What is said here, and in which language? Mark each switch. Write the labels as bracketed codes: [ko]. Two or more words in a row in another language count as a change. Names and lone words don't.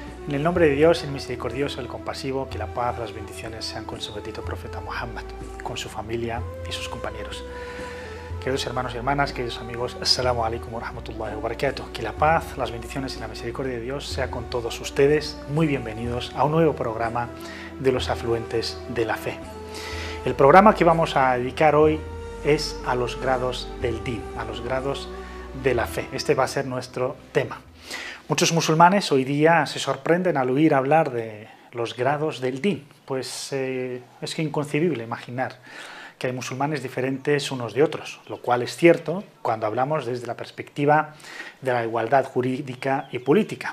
[es] En el nombre de Dios, el misericordioso, el compasivo, que la paz, las bendiciones sean con su bendito profeta Muhammad, con su familia y sus compañeros. Queridos hermanos y hermanas, queridos amigos, [ar] السلام عليكم ورحمة الله وبركاته. [es] Que la paz, las bendiciones y la misericordia de Dios sea con todos ustedes. Muy bienvenidos a un nuevo programa de los afluentes de la fe. El programa que vamos a dedicar hoy es a los grados del din, a los grados de la fe. Este va a ser nuestro tema. Muchos musulmanes hoy día se sorprenden al oír hablar de los grados del din, pues es que inconcebible imaginar que hay musulmanes diferentes unos de otros, lo cual es cierto cuando hablamos desde la perspectiva de la igualdad jurídica y política.